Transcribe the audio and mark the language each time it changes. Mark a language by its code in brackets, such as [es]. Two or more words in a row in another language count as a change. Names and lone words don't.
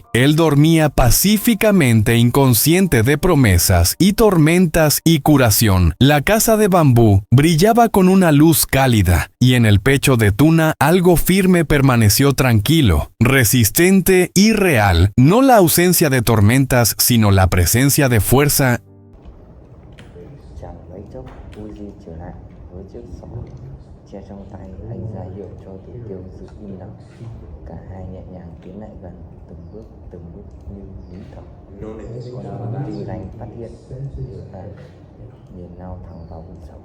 [es] Él dormía pacíficamente, inconsciente de promesas y tormentas y curación. La casa de bambú brillaba con una luz cálida, y en el pecho de Tuna algo firme permaneció tranquilo, resistente y real. No la ausencia de tormentas, sino la presencia de fuerza. [vi] Che trong tay anh ra hiệu cho Tử Tiêu giữ im lặng. Cả hai nhẹ nhàng tiến lại gần, từng bước như nín thở. Còn Tư Ranh phát hiện và nhìn lao thẳng vào vùng sâu.